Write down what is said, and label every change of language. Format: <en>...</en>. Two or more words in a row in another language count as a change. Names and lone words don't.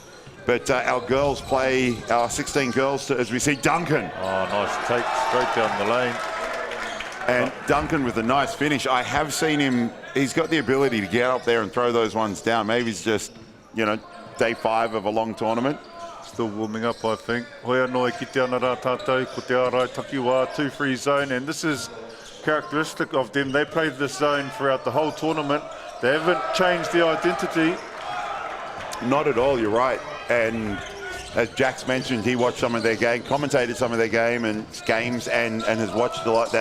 <en>But our girls play, our 16 girls, as we see Duncan. Oh, nice take, straight down the lane. And Duncan with a nice finish. I have seen him, he's got the ability to get up there and throw those ones down. Maybe it's just, day 5 of a long tournament. Still warming up, I think.</en> <mi>Hoi anō ki te ana rā tātou, ko te ārai takiwā,</mi> <en>2-free zone, and this is characteristic of them. They played this zone throughout the whole tournament. They haven't changed their identity. Not at all, you're right. And as Jack's mentioned, he watched some of their game, commentated some of their games, and has watched a lot.</en>